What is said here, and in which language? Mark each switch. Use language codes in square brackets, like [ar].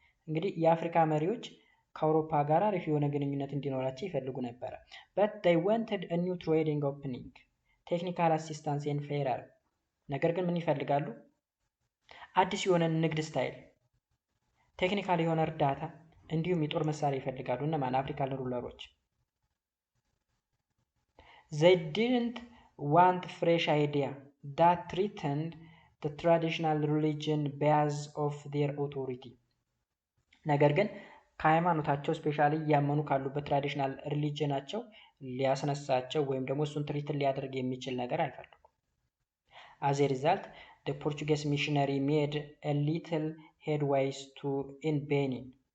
[am] እንግዲህ የአፍሪካ መሪዎች ከአውሮፓ ጋር አሪፍ የሆነ ግንኙነት እንዲኖራቸው ይፈልጉ ነበር። [en] but they wanted a new trading opening, technical assistance and fairer. [am] ነገር ግን ምን ይፈልጋሉ? አዲስ የሆነ ንግድ ስታይል፣ ቴክኒካል የሆነ እርዳታ እንዲሁም የጦር መሳሪያ ይፈልጋሉ። እነማን? [en] አፍሪካን ሩለሮች። they didn't want fresh idea that threatened the traditional religion base of their authority. [am] ነገር ግን ከሃይማኖታቸው ስፔሻሊ ያመኑ ካሉበት ትራዲሽናል ሪሊጅናቸው ሊያስነሳቸው ወይም ደግሞ እሱን ትሪትን ሊያደርግ የሚችል ነገር አይፈልጉም። [en] as a result the Portuguese missionary made a little headways in Benin.